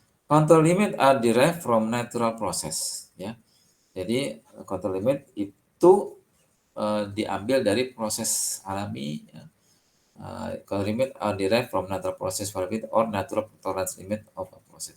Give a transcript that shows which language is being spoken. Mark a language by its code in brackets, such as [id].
[en] Control limit are derived from natural process ya. [id] Jadi control limit itu diambil dari proses alami ya. [en] Control limit are derived from natural process variability or natural tolerance limit of a process.